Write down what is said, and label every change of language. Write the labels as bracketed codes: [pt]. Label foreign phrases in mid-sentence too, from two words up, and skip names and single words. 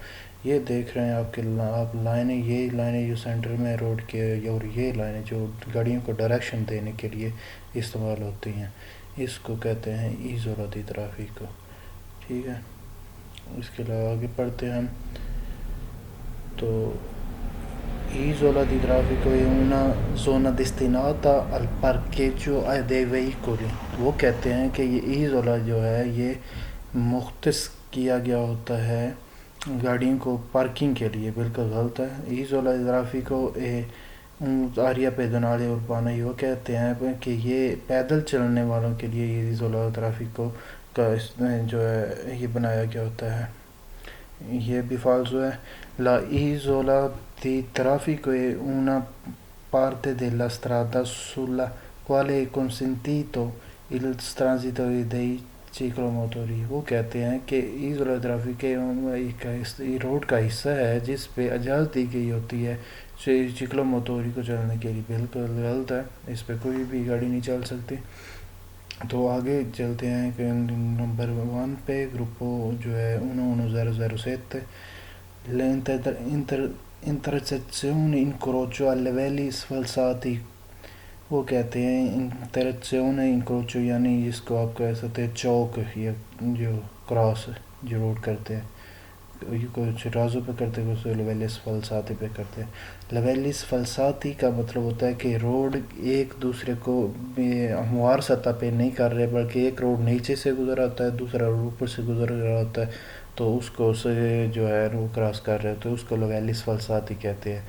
[ur] یہ دیکھ رہے ہیں آپ لائنیں، یہ لائنیں جو سینٹر میں روڈ کے، اور یہ لائنیں جو گاڑیوں کو ڈائریکشن دینے کے لیے استعمال ہوتی ہیں، اس کو کہتے ہیں [it] isola di traffico. [ur] ٹھیک ہے، اس کے علاوہ آگے پڑھتے ہیں ہم۔ [it] تو isola di traffico è una zona destinata al parcheggio dei veicoli۔ [ur] وہ کہتے ہیں کہ یہ ایزولا جو ہے یہ مختص کیا گیا ہوتا ہے گاڑیوں کو پارکنگ کے لیے۔ بالکل غلط ہے۔ [it] isola di traffico è un'area pedonale urbana. [ur] وہ کہتے ہیں کہ یہ پیدل چلنے والوں کے لیے [it] isola di traffico [ur] کا جو ہے یہ بنایا گیا ہوتا ہے۔ یہ بھی فالسو ہے۔ [it] La isola di traffico è una parte della strada sulla quale è consentito il transito dei ciclomotori۔ [ur] وہ کہتے ہیں کہ [it] isola di traffico [ur] ایک روڈ کا حصہ ہے جس پہ اجازت دی گئی ہوتی ہے چکلو موتوری کو چلنے کے لیے۔ بالکل غلط ہے، اس پہ کوئی بھی گاڑی نہیں چل سکتی۔ تو آگے چلتے ہیں کہ نمبر 1 پہ گروپو جو ہے 11007 [it] le intersezioni incrocio a livelli sfalsati۔ [ur] وہ کہتے ہیں انٹرسیکشن انکروچو، یعنی جس کو آپ کہہ سکتے ہیں چوک، یا جو کراس جو روڈ کرتے ہیں، کچھ رازوں پہ کرتے ہیں، کچھ [it] livelli sfalsati [ur] پہ کرتے ہیں۔ [it] livelli sfalsati [ur] کا مطلب ہوتا ہے کہ روڈ ایک دوسرے کو ہموار سطح پہ نہیں کر رہے، بلکہ ایک روڈ نیچے سے گزر آتا ہے، دوسرا روڈ اوپر سے گزر رہا ہوتا ہے، تو اس کو سے جو ہے وہ کراس کر رہے ہوتے ہیں، اس کو [it] livelli sfalsati [ur] کہتے ہیں۔